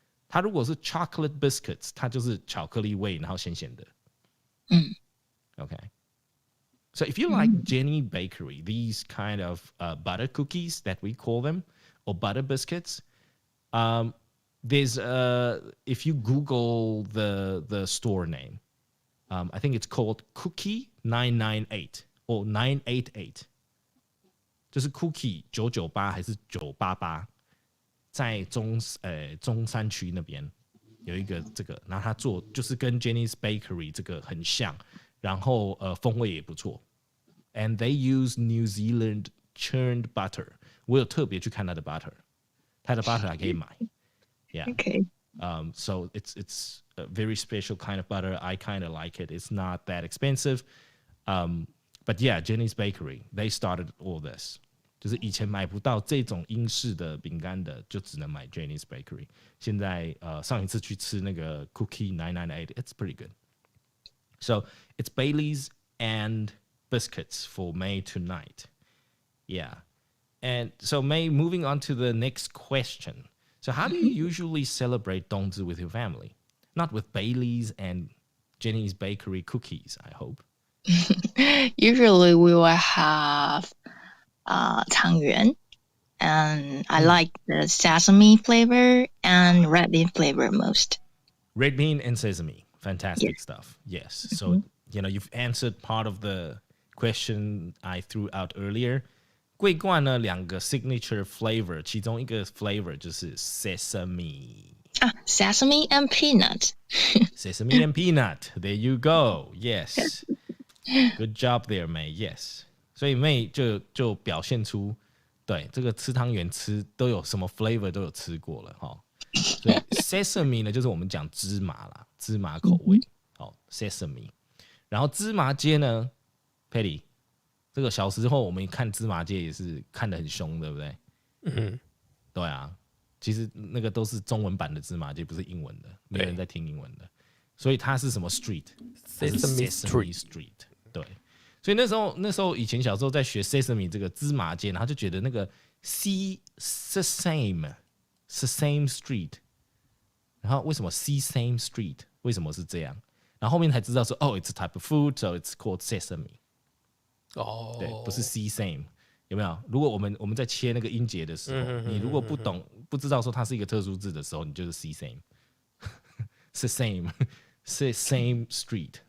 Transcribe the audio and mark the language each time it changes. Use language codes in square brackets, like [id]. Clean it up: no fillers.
[zh] 它如果是 [en] chocolate biscuits， [zh] 它就是巧克力味，然后咸咸的。 [en] Okay. So if you like Jenny Bakery, these kind of butter cookies that we call them, or butter biscuits, there's if you Google the store name, I think it's called Cookie 998 or 988， [zh] 就是 Cookie 998还是988，在中山区那边有一个这个，然后他做就是跟 Jenny's Bakery 这个很像，然后风味也不错。 [en] And they use New Zealand churned butter。 [zh] 我有特别去看它的 butter， 它的 butter 还可以买。 [en] Yeah. Okay. So it's a very special kind of butter. I kind of like it. It's not that expensive. But yeah, Jenny's Bakery, they started all this. [zh] 就是以前买不到这种英式的饼干的，就只能买 Jenny's Bakery。现在上一次去吃那个 Cookie 998, [en] it's pretty good. So it's Bailey's and biscuits for May tonight. Yeah. And so May, moving on to the next question. So how do you usually celebrate 冬至 with your family? Not with Bailey's and Jenny's Bakery cookies, I hope. Usually we will have 汤圆, and I like the sesame flavor and red bean flavor most. Red bean and sesame. Fantastic stuff. Yes. So, you've answered part of the question I threw out earlier. [zh] 桂冠呢两个 [en] signature flavor， [zh] 其中一个 flavor 就是 sesame。 [en] Sesame and peanut. Sesame and peanut. There you go. Yes. Good job there, May. Yes. [zh] 所以 May 就表现出，对这个吃汤圆吃都有什么 flavor 都有吃过了哈。所以 sesame 呢就是我们讲芝麻啦，芝麻口味。好 ，sesame。然后芝麻街呢 ，Patty。这个小时候我们看芝麻街也是看得很凶，对不对？对啊，其实那个都是中文版的芝麻街，不是英文的，没有人在听英文的。所以它是什么 street？Sesame Street。对，所以那时候以前小时候在学 Sesame 这个芝麻街，然后就觉得那个 Sesame Street， 然后为什么 Sesame Street？为什么是这样？然后后面才知道说，哦 [en] ，it's a type of food, so it's called sesame。 [zh] 对，不是 sesame， 有没有？如果我们在切那个音节的时候，你如果不知道说它是一个特殊字的时候，你就是 sesame，sesame street。